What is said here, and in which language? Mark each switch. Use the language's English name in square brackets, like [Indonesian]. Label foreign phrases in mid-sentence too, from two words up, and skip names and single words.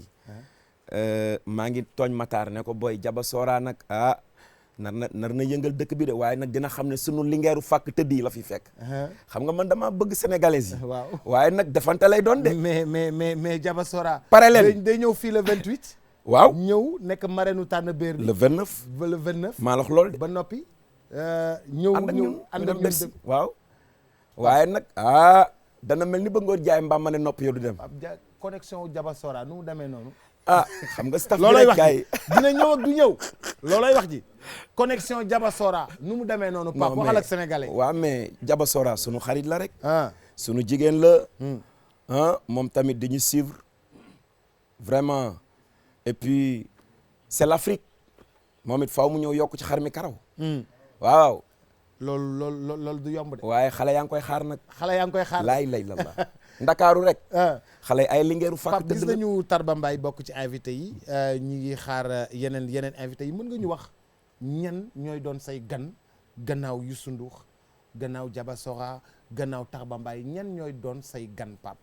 [Wolof] maa ngi tooñ Matar ne ko booy Jaba Sora nag nar na yëngal dëkk bi de waaye nag dina xam ne sunu lingeeru fàkk tëdd yi la fi fekk. xam nga man dama bëgg sénégalais yi. waaw waaye nag defante lay doon de. mais Jaba Sora. pare leen day ñëw fii le 28. waaw ñëw nekk marraine Tàndbeer bi. le 29. ba le 29. maa la wax loolu de. ba noppi. ñëw ànd ak ñun waaw. waaw waaye nag dana mel ni ba ngoor jaay mbaam ma ne nopp yow du dem. connexion Jaba Sora nu mu demee noonu. xam nga staff bi loolay rek wax gars ji yi. dina ñëw ak du ñëw. loolay wax ji connexion Jaba Sora nu mu demee noonu. Pape waxal ak sénégalais. waaw mais Jaba Sora sunu xarit la rek. ah sunu jigéen la. moom tamit dañuy [French] suivre vraiment et puis c'est l'Afrique [Wolof] moom it faaw mu ñëw yokk ci xar mi karaw. waaw. loolu du yomb de. waaye xale yaa ngi koy xaar nag. xale yaa ngi koy xaar. laay lay la ndakaaru rek. xale ay lingeeru fàkk Pape gis nañu Tarba Mbaye bokk ci invité yi ñi ngi xaar yeneen invité yi mën nga ñu wax ñan ñooy doon say gan gannaaw Youssou Ndour gannaaw Jaba Sora gannaaw Tarba Mbaye ñan ñooy doon say gan Pape.